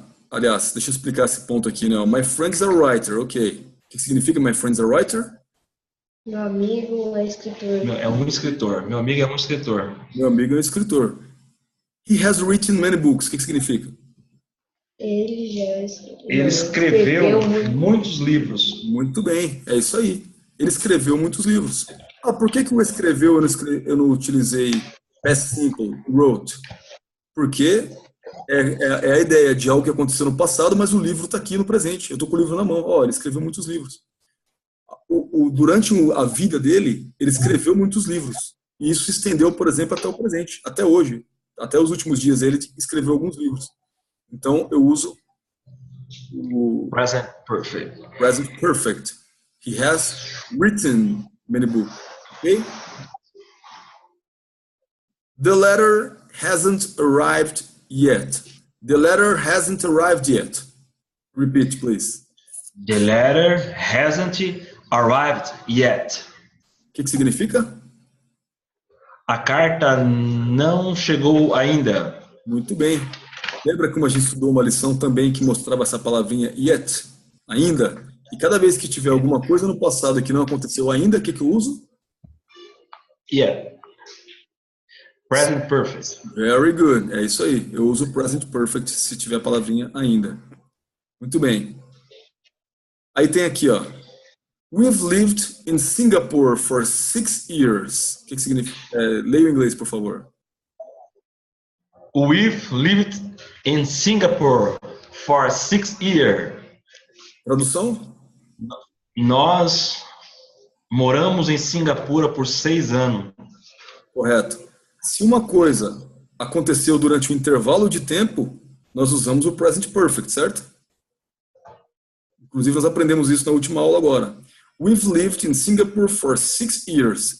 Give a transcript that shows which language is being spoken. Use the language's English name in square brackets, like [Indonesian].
[Portuguese] Aliás, deixa eu explicar esse ponto aqui, né? [English] My friend is a writer, ok. [Portuguese] O que significa [English] my friend is a writer? [Portuguese] Meu amigo é escritor. É um escritor. Meu amigo é um escritor. Meu amigo é um escritor. [English] He has written many books. [Portuguese] O que significa? Ele escreveu muitos livros. Muito bem, é isso aí. Ele escreveu muitos livros. Por que o escreveu eu não utilizei past simple, wrote? Porque é a ideia de algo que aconteceu no passado, mas o livro está aqui no presente. Eu estou com o livro na mão. Ele escreveu muitos livros. Durante a vida dele, ele escreveu muitos livros. E isso se estendeu, por exemplo, até o presente, até hoje. Até os últimos dias ele escreveu alguns livros. Então eu uso o [English] Present Perfect. Present Perfect. He has written many books. Okay? The letter hasn't arrived yet. The letter hasn't arrived yet. Repeat, please. The letter hasn't arrived yet. [Portuguese] O que significa? A carta não chegou ainda. Muito bem. Lembra como a gente estudou uma lição também que mostrava essa palavrinha yet, ainda? E cada vez que tiver alguma coisa no passado que não aconteceu ainda, o que eu uso? [English] Yeah. Present Perfect. Very good. [Portuguese] É isso aí. Eu uso Present Perfect se tiver a palavrinha ainda. Muito bem. Aí tem aqui, ó. [English] We've lived in Singapore for 6 years. [Portuguese] O que significa? Leia em inglês, por favor. [English] We've lived in Singapore for 6 years. [Portuguese] Tradução? Nós moramos em Singapura por 6 anos. Correto. Se uma coisa aconteceu durante um intervalo de tempo, nós usamos o Present Perfect, certo? Inclusive, nós aprendemos isso na última aula agora. [English] We've lived in Singapore for 6 years.